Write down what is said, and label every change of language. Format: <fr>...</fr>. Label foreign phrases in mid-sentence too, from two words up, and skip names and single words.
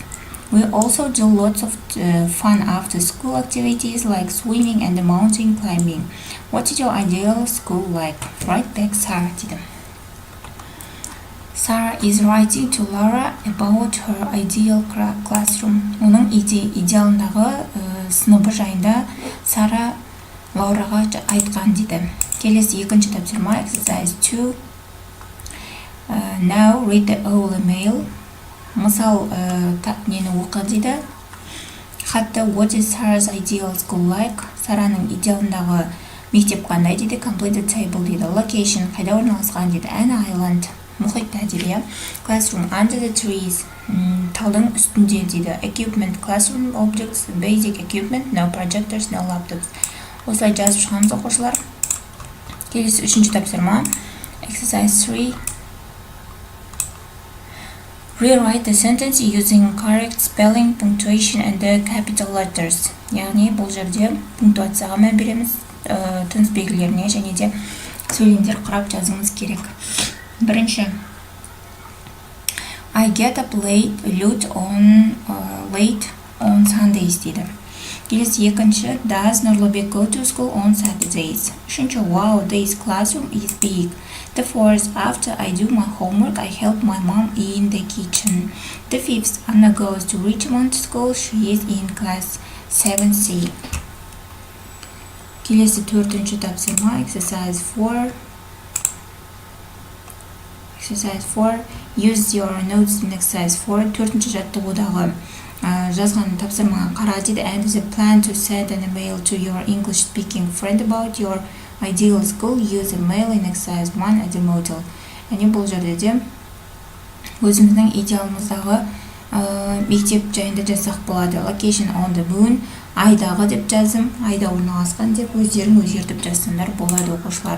<en>We also do lots of fun after-school activities like swimming and mountain climbing. What is your ideal school like? Write back, Sarah did. Sarah is writing to Laura about her ideal classroom.</en> <kk>Оның идеалындағы сыныбы жайында Сара Лаураға айтқан дейді. Келесі екінші тапсырма, exercise 2.</kk> <en>Now read the whole email.</en> <kk>Мысал нені оқы дейді. Хатты</kk> <en>what is Sarah's ideal school like?</en> <kk>Сараның идеалындағы мектеп қандай дейді.</kk> <en>Complete the table</en> <kk>дейді. Location қайда орналасқан дейді.</kk> <en>An island</en> <kk>мұхитта дейді.</kk> <en>Classroom under the trees</en> <kk>талдың үстінде дейді.</kk> <en>Equipment classroom objects basic equipment no projectors no laptops.</en> <kk>Осылай жазып шығамыз оқушылар. Келесі үшінші тапсырма exercise 3.</kk> <en>Rewrite the sentence using correct spelling, punctuation and the capital letters.</en> <kk>Яғни бұл жерде пунктуацияға мән береміз, тыныс белгілеріне және де сөйлемдер құрап жазуымыз керек. Бірінші,</kk> <en>I get up late on Sundays дейді.</en> <kk>Келесі екінші,</kk> <en>does Нұрлыбек go to school on Saturdays? Үшінші, wow, this classroom is big. The fourth, after I do my homework, I help my mom in the kitchen. The fifth, Anna goes to Richmond School. She is in class 7C.</en> <kk>Келесі төртінші тапсырма,</kk> <en>exercise 4. Exercise 4. Use your notes in exercise 4.</en> <kk>Төртінші жаттығудағы жазған тапсырмаға қара дейді.</kk> <en>And the plan to send an email to your English speaking friend about your ideal school. Use a mail in exercise 1 as a model.</en> <kk>Яғни бұл жерде де өзіміздің идеалымыздағы мектеп жайында жазсақ болады.</kk> <en>Location on the moon.</en> <kk>Айдағы деп жаздым. Айда орналасқан деп өздерің өзгертіп жазсаңдар болады оқушылар.</kk>